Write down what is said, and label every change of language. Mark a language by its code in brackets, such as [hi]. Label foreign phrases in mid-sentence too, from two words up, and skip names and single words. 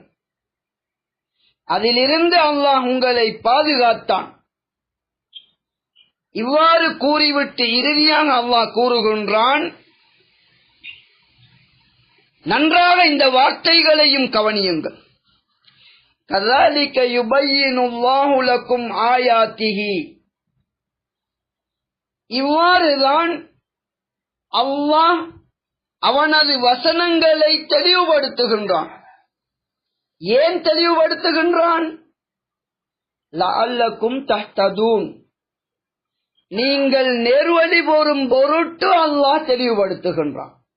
[ta] அதிலிருந்து அல்லாஹ் உங்களை பாதுகாத்தான். இவ்வாறு கூறிவிட்டு இறுதியாக அல்லாஹ் கூறுகின்றான், நன்றாக இந்த வார்த்தைகளையும் கவனியுங்கள். [ar] கذلك يبين الله لكم آياته. [ta] இவ்வாறுதான் அல்லாஹ் அவனது வசனங்களை தெளிவுபடுத்துகின்றான். ஏன் தெளிவுபடுத்துகின்றான்? [ar] لعلكم تهتدون. [ta] நீங்கள் நேர்வழி பெறும் பொருட்டு அல்லாஹ் தெளிவுபடுத்துகின்றான்.